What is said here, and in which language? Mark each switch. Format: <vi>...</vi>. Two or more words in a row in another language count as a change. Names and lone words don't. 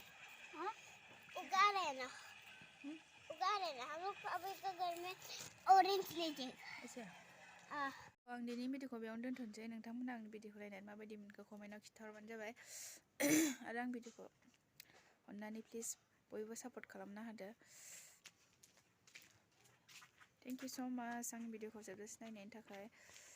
<hi>उगा रहे हैं ना हम लोग अभी तो घर में ऑरेंज लीजिए</hi> <brx>अच्छा आं दिनै भिडिअखौ बेयावनो दोनथ'नोसै नोंथांमोना आंनि भिडिअखौ नायनानै माबायदि मोनखो कमेन्टआव खिन्थाहरबानो जाबाय आरो आं भिडिअखौ अननानै प्लिज बयबो सापर्ट खालामना होदो</brx> <en>thank you so much</en> <brx>आंनि भिडिअखौ जोबजासिम नायनायनि थाखाय</brx>